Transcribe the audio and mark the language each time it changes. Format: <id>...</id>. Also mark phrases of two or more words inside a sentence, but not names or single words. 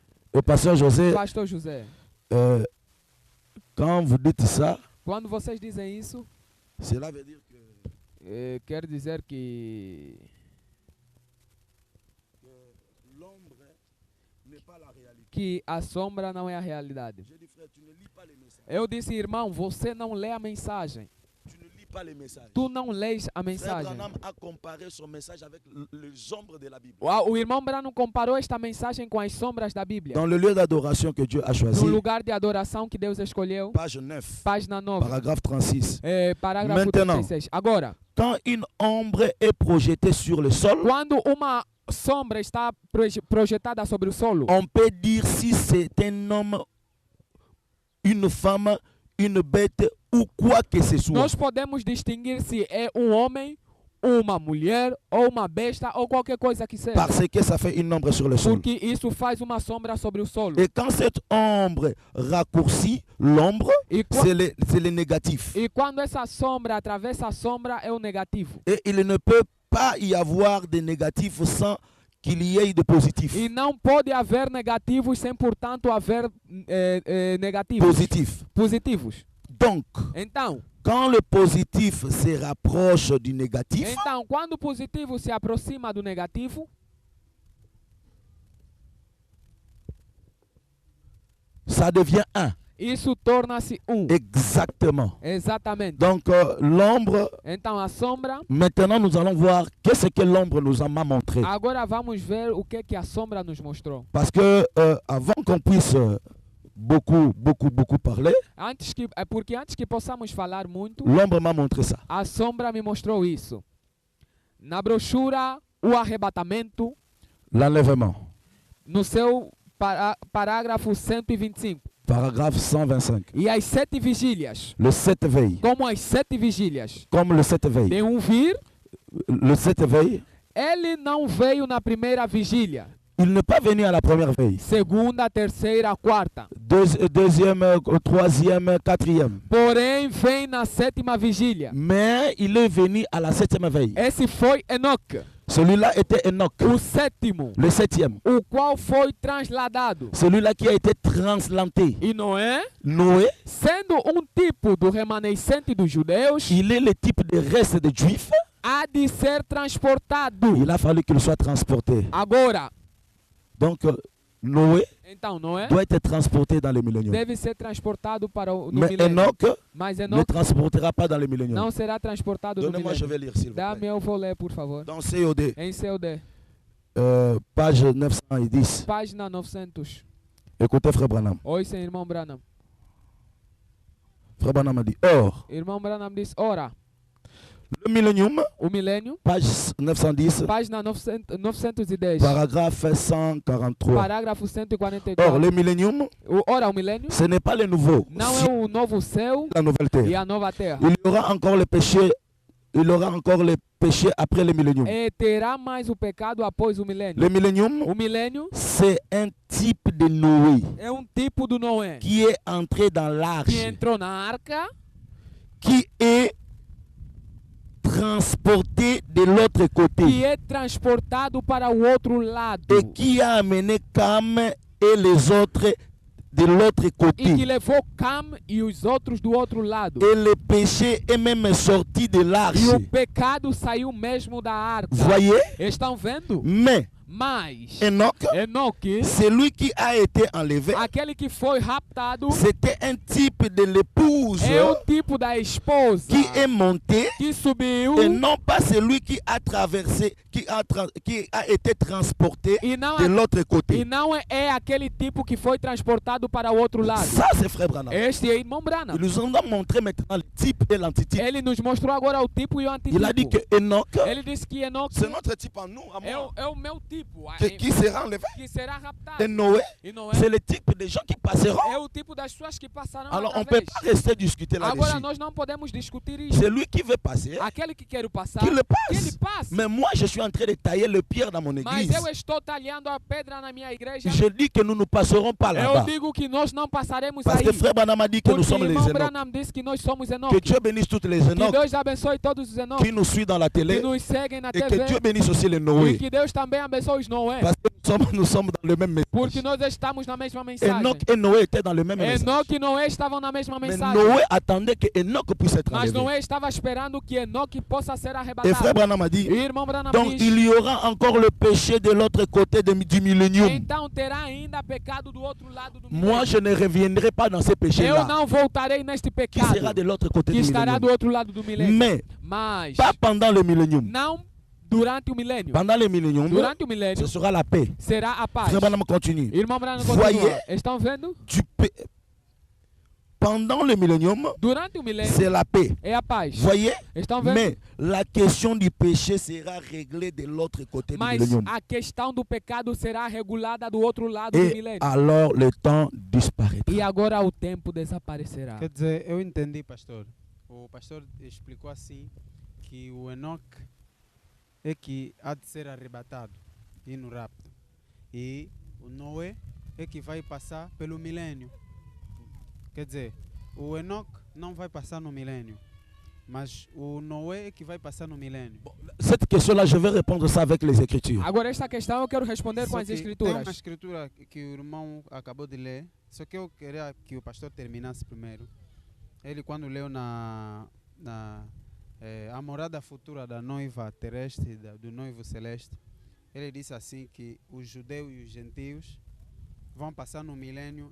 <fr>le pasteur José,</fr> <pt>Pastor José,</pt> <fr>euh, quand vous dites ça,</fr> <pt>quando vocês dizem isso,</pt> <fr>cela veut dire que</fr> <pt>quer dizer que</pt> <fr>L'ombre n'est pas la réalité.</fr> <pt>a sombra não é a realidade.</pt> <fr>J'ai dit, frère, tu ne lis pas les messages.</fr> <pt>Eu disse, irmão, você não lê a mensagem.</pt> <fr>Tu ne lis pas les messages.</fr> <pt>Tu não lês a</pt> <fr>Frère</fr> <pt>mensagem.</pt> <fr>Branham a comparé son message avec les ombres de la Bible.</fr> <pt>O irmão Branham comparou esta mensagem com as sombras da Bíblia.</pt> <fr>dans le lieu d'adoration que Dieu a choisi,</fr> <pt>No lugar de adoração que Deus escolheu,</pt> <fr>Page 9.</fr> <pt>página 9,</pt> <fr>paragraphe 36,</fr> <pt>parágrafo</pt> <fr>Maintenant.</fr> <pt>36. Agora,</pt> <fr>quand une ombre est projetée sur le sol,</fr> <pt>quando uma sombra está projetada sobre o solo,</pt> <fr>on peut dire si c'est un homme, une femme, une bête ou quoi que ce soit.</fr> <pt>nós podemos distinguir se é um homem, uma mulher, ou uma besta, ou qualquer coisa que seja.</pt> <fr>Parce que ça fait une ombre sur le sol.</fr> <pt>Porque isso faz uma sombra sobre o solo.</pt> <fr>Et quand cette ombre raccourcit l'ombre,</fr> <pt>E,</pt> <fr>c'est le négatif.</fr> <pt>e quando essa sombra atravessa a sombra, é o negativo.</pt> <fr>Et il ne peut pas y avoir de négatif sans qu'il y ait de positif.</fr> <pt>E não pode haver negativos sem, portanto, haver negativos. Positivos.</pt> <fr>Donc,</fr> <pt>Então,</pt> <fr>quand le positif se rapproche du négatif,</fr> <pt>quando o positivo se aproxima do negativo,</pt> <fr>ça devient un.</fr> <pt>isso torna-se um.</pt> <fr>Exactement.</fr> <pt>Exatamente.</pt> <fr>Donc, l'ombre,</fr> <pt>Então, a sombra,</pt> <fr>maintenant nous allons voir qu'est-ce que l'ombre nous a montré.</fr> <pt>agora vamos ver o que a sombra nos mostrou.</pt> <fr>Parce que avant qu'on puisse beaucoup parler,</fr> <pt>Porque antes que possamos falar muito,</pt> <fr>l'ombre m'a montré ça.</fr> <pt>a sombra me mostrou isso. Na brochura, o arrebatamento,</pt> <fr>L'enlèvement.</fr> <pt>no seu parágrafo 125.</pt> <fr>Paragraphe 125.</fr> <pt>E as 7 vigílias,</pt> <fr>Le 7 veilles.</fr> <pt>como as 7 vigílias</pt> <fr>Comme le 7 veilles.</fr> <pt>de um vir,</pt> <fr>Le 7 veilles,</fr> <pt>ele não veio na primeira vigília,</pt> <fr>il n'est pas venu à la première veille.</fr> <pt>segunda, terceira, quarta.</pt> <fr>Deuxième, troisième, quatrième.</fr> <pt>Porém, vem na 7ª vigília.</pt> <fr>Mais il est venu à la 7e veille.</fr> <pt>Esse foi Enoque,</pt> <fr>Celui-là était Enoch,</fr> <pt>o 7º,</pt> <fr>le 7e.</fr> <pt>o qual foi transladado.</pt> <fr>Celui-là qui a été transplanté.</fr> <pt>E Noé,</pt> <fr>Noé,</fr> <pt>sendo um tipo do remanescente dos judeus,</pt> <fr>il est le type de reste des Juifs.</fr> <pt>há de ser transportado.</pt> <fr>Il a fallu qu'il soit transporté.</fr> <pt>Agora,</pt> <fr>Donc, Noé</fr> <pt>então Noé</pt> <fr>doit être transporté dans le millénium.</fr> <pt>deve ser transportado para no</pt> <fr>Mais</fr> <pt>milênio.</pt> <fr>Enoch</fr> <pt>Mas</pt> <fr>ne</fr> <pt>Enoque</pt> <fr>transportera pas dans le millénium.</fr> <pt>não será transportado no</pt> <fr>Donnez-moi, je</fr> <pt>milênio.</pt> <fr>vais lire, s'il vous</fr> <pt>Dá-me,</pt> <fr>plaît.</fr> <pt>eu vou ler, por favor.</pt> <fr>Dans COD,</fr> <pt>Em COD,</pt> <fr>page 910.</fr> <pt>página 900.</pt> <fr>Écoutez, frère Branham.</fr> <pt>Oi, sem irmão Branham.</pt> <fr>Frère Branham a dit, or,</fr> <pt>Irmão Branham diz, ora,</pt> <fr>le millénium,</fr> <pt>o milênio,</pt> <fr>page 910,</fr> <pt>página 910,</pt> <fr>paragraphe 143.</fr> <pt>parágrafo</pt> <fr>Or,</fr> <pt>144.</pt> <fr>le millénium,</fr> <pt>Ora, o milênio</pt> <fr>ce n'est pas le nouveau,</fr> <pt>não</pt> <fr>c'est</fr> <pt>é o novo céu</pt> <fr>la nouvelle</fr> <pt>e</pt> <fr>terre.</fr> <pt>a nova terra.</pt> <fr>Il y aura encore le péché, il y aura encore le péché après le millénium.</fr> <pt>E terá mais o pecado após o milênio.</pt> <fr>Le millénium,</fr> <pt>O milênio</pt> <fr>c'est un type de Noé</fr> <pt>é um tipo do Noé</pt> <fr>qui est entré dans</fr> <pt>que</pt> <fr>l'arche,</fr> <pt>entrou na arca</pt> <fr>qui est transporté de l'autre côté</fr> <pt>que é transportado para o outro lado</pt> <fr>et qui a amené Cam et les autres de l'autre</fr> <pt>e que</pt> <fr>côté.</fr> <pt>levou Cam e os outros do outro lado.</pt> <fr>Et le péché est même sorti de l'arche.</fr> <pt>E o pecado saiu mesmo da arca.</pt> <fr>Voyez?</fr> <pt>Estão vendo?</pt> <fr>Mais</fr> <pt>Mas</pt> <fr>Enoch,</fr> <pt>Enoque,</pt> <fr>celui qui a été enlevé,</fr> <pt>aquele que foi raptado,</pt> <fr>c'était un type de l'épouse</fr> <pt>é o tipo da esposa</pt> <fr>qui est monté</fr> <pt>que subiu</pt> <fr>et non pas celui qui a traversé, qui a été transporté</fr> <pt>e não,</pt> <fr>de l'autre</fr> <pt>e</pt> <fr>côté.</fr> <pt>não é aquele tipo que foi transportado para o outro lado.</pt> <fr>Ça, c'est frère Branham.</fr> <pt>Este é irmão Branham.</pt> <fr>Il nous a montré maintenant le type et l'antitype.</fr> <pt>Ele nos mostrou agora o tipo e o</pt> <fr>Il a dit</fr> <pt>antitypo.</pt> <fr>que Enoch,</fr> <pt>Ele disse que Enoque</pt> <fr>C'est notre type en nous, à</fr> <pt>é</pt> <fr>moi.</fr> <pt>o meu tipo. tipo</pt> <fr>qui sera enlevé.</fr> <pt>que será raptado.</pt> <fr>Et Noé,</fr> <pt>E Noé</pt> <fr>c'est le type de gens qui passeront.</fr> <pt>é o tipo das pessoas que passarão</pt> <fr>Alors on ne peut</fr> <pt>através.</pt> <fr>pas rester discuter</fr> <pt>Agora</pt> <fr>là-dessus.</fr> <pt>nós não podemos discutir isso.</pt> <fr>C'est lui qui veut passer,</fr> <pt>Aquele que quer passar,</pt> <fr>qu'il le</fr> <pt>que ele</pt> <fr>passe.</fr> <pt>passe.</pt> <fr>Mais moi, je suis en train de tailler le pierre dans mon</fr> <pt>Mas</pt> <fr>église.</fr> <pt>eu estou talhando a pedra na minha igreja.</pt> <fr>Je dis que nous ne passerons pas</fr> <pt>Eu</pt> <fr>là-bas.</fr> <pt>digo que nós não passaremos</pt> <fr>Parce</fr> <pt>aí.</pt> <fr>que frère Branham a dit que nous</fr> <pt>Porque</pt> <fr>sommes les</fr> <pt>irmão</pt> <fr>Enoch.</fr> <pt>Branham disse que nós somos</pt> <fr>Que</fr> <pt>Enoque.</pt> <fr>Dieu bénisse toutes les</fr> <pt>Que</pt> <fr>Enoch</fr> <pt>Deus abençoe todos os Enoque</pt> <fr>qui nous suivent dans la</fr> <pt>que</pt> <fr>télé.</fr> <pt>nos seguem na</pt> <fr>Et que Dieu</fr> <pt>TV.</pt> <fr>bénisse aussi les</fr> <pt>E</pt> <fr>Noé.</fr> <pt>que Deus também abençoe os Noé.</pt> <fr>Parce que nous sommes dans le même</fr> <pt>Porque</pt> <fr>message.</fr> <pt>nós estamos na mesma mensagem.</pt> <fr>Enoch et Noé étaient dans le même message.</fr> <pt>Enoque e Noé estavam na mesma</pt> <fr>Mais</fr> <pt>mensagem.</pt> <fr>Noé attendait que Enoch puisse être</fr> <pt>Mas</pt> <fr>enlevé.</fr> <pt>Noé estava esperando que Enoque possa ser</pt> <fr>Et frère</fr> <pt>arrebatado.</pt> <fr>Branham a dit,</fr> <pt>E o irmão Branham</pt> <fr>donc</fr> <pt>diz,</pt> <fr>il y aura encore le péché de l'autre côté du millénium.</fr> <pt>então terá ainda pecado do outro lado do</pt> <fr>Moi,</fr> <pt>milênio.</pt> <fr>je ne reviendrai pas dans ces</fr> <pt>Eu</pt> <fr>péchés-là,</fr> <pt>não voltarei neste</pt> <fr>qui sera</fr> <pt>pecado</pt> <fr>de l'autre côté</fr> <pt>que</pt> <fr>du</fr> <pt>estará do</pt> <fr>millénium.</fr> <pt>outro lado do milênio.</pt> <fr>Mais</fr> <pt>Mas</pt> <fr>pas pendant le millénium.</fr> <pt>não durante o milênio.</pt> <fr>Pendant le millénium,</fr> <pt>Durante o milênio</pt> <fr>ce sera la paix.</fr> <pt>será a paz.</pt> <fr>Frère Branham continue.</fr> <pt>Irmão Branham</pt> <fr>Voyez.</fr> <pt>continua. Estão vendo?</pt> <fr>Pendant le millénium,</fr> <pt>Durante o milênio</pt> <fr>c'est la paix.</fr> <pt>é a paz.</pt> <fr>Voyez?</fr> <pt>Estão vendo?</pt> <fr>Mais la question du péché sera réglée de l'autre côté du</fr> <pt>Mas</pt> <fr>millénium.</fr> <pt>a questão do pecado será regulada do outro lado do</pt> <fr>Et</fr> <pt>milênio.</pt> <fr>alors le temps disparaîtra.</fr> <pt>E agora o tempo desaparecerá. Quer dizer, eu entendi, pastor. O pastor explicou assim que o Enoque é que há de ser arrebatado e no rapto. E o Noé é que vai passar pelo milênio. Quer dizer, o Enoque não vai passar no milênio, mas o Noé é que vai passar no milênio.</pt> <fr>Cette question-là, je vais répondre ça avec les Écritures.</fr> <pt>Agora esta questão eu quero responder com Só as que tem uma escrituras. escritura que o irmão acabou de ler, só que eu queria que o pastor terminasse primeiro. Ele, quando leu a morada futura da noiva terrestre, do noivo celeste, ele disse assim que os judeus e os gentios vão passar no milênio.</pt>